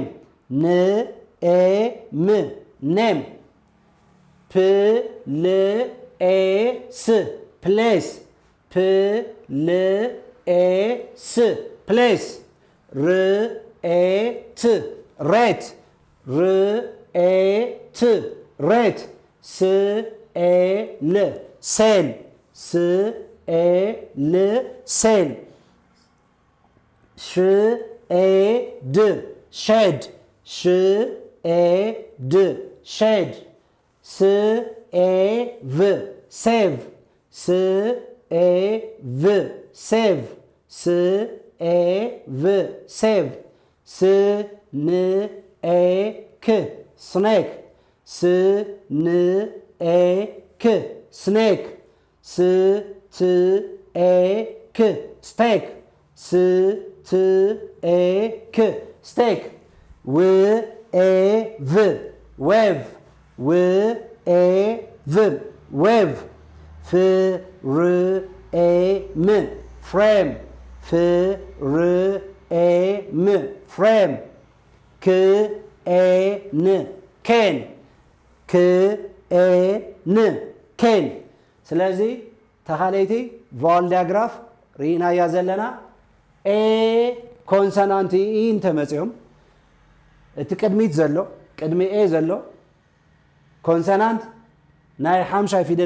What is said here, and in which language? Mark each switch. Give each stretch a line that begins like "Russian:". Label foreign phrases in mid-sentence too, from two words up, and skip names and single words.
English: n a m name p l a s place p l a s place r a t rate r a t rate s a l sale s a l sale sh a d shade sh a d shade s a v save s a v save s a v save s n a k snake s n a k snake s t a k stake s t a k stake w a v wave w a v wave f r a m frame f r a m frame k a n cane k a n
Tigrinya: ኬን ስለዚ ተኻለይቲ
English: vowel diagraph
Tigrinya: ርኢናያ ዘለና ኤ ኮንሰናንቲ ኢ እንተመፅኦም እቲ ቅድሚት ዘሎ ቅድሚ ኤ ዘሎ ኮንሰናንት ናይ ሓምሻይ ፊደል